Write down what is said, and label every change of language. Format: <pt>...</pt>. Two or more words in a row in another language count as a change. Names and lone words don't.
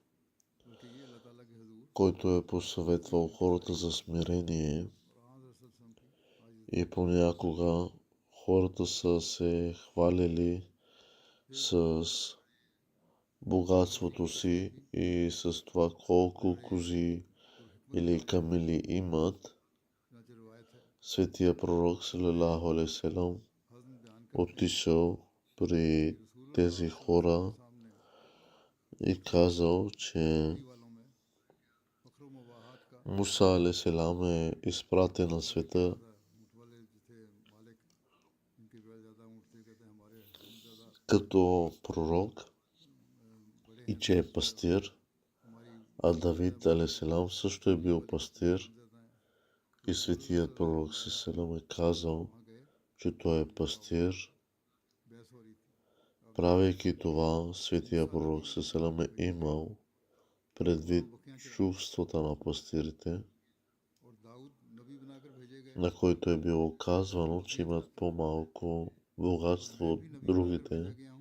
<bg>който е посъветвал хората за смирение, и понякога хората са се хвалили с богатството си и с това колко кози или камили имат. Светия пророк</bg> <ar>صلى الله عليه وسلم</ar> <bg>отишъл при тези хора и казал, че Муса</bg> <ar>عليه السلام</ar> <bg>е изпратен на света като пророк и че е пастир, а Давид</bg> <ar>عليه السلام</ar> <bg>също е бил пастир, и Светият пророк салалам е казал, че той е пастир. Правейки това, Светия пророк салалам е имал предвид чувствата на пастирите, на които е било казвано, че имат по-малко богатство от другите.</bg>